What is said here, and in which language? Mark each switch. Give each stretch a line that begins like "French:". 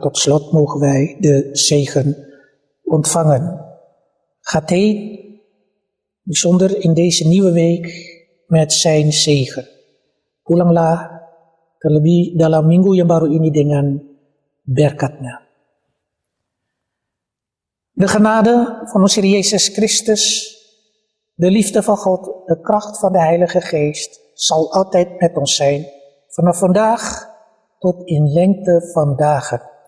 Dutch: Tot slot mogen wij de zegen ontvangen. Gaat hij bijzonder in deze nieuwe week met zijn zegen.
Indonesian: Pulanglah terlebih dalam minggu yang baru ini dengan berkatnya.
Dutch: De genade van onze Heer Jezus Christus, de liefde van God, de kracht van de Heilige Geest zal altijd met ons zijn. Vanaf vandaag tot in lengte van dagen.